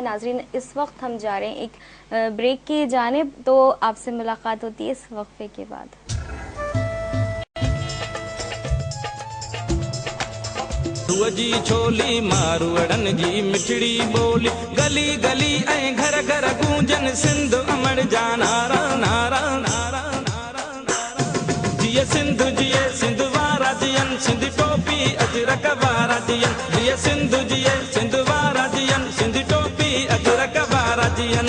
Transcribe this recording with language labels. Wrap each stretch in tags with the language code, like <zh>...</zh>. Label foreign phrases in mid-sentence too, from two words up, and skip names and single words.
<ur>ناظرین اس وقت ہم جا رہے ہیں ایک بریک کی جانب, تو آپ سے ملاقات ہوتی ہے اس وقفے کے بعد.</ur> <sd>جی چھولی ماروڑن جی مٹھڑی بولی, گلی گلی ऐं घर घर गूंजन सिंध अमर जा नारा नारा नारा नारा नारा. जिए सिंध वारा जियन, सिंध टोपी अजरक वारा जियन. जिए सिंध वारा जियन, सिंध टोपी अजरक वारा जियन.</sd>